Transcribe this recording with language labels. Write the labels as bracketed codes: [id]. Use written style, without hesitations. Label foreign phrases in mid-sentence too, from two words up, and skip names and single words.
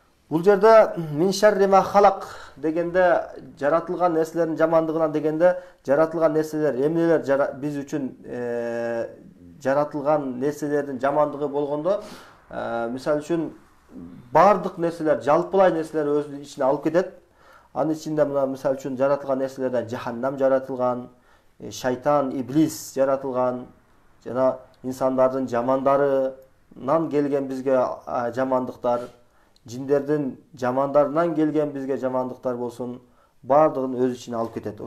[ky] Бул жерде [ar] من شر ما خلق [ky] дегенде жаратылган нерселердин жамандыгынан дегенде жаратылган нерселер эмнелер биз үчүн жаратылган нерселердин жамандыгы болгондо мисалы үчүн бардык нерселер жалпылай нерселер өзүнүн ичине алып кетет. Анын ичинде мына мисалы үчүн жаратылган нерселерден жаханнам жаратылган, шайтан, иблис жаратылган, жана инсандардын жамандарынан келген бизге жамандыктар, жиндердин жамандарынан келген бизге жамандыктар болсун, бардыгын өз ичине алып кетет.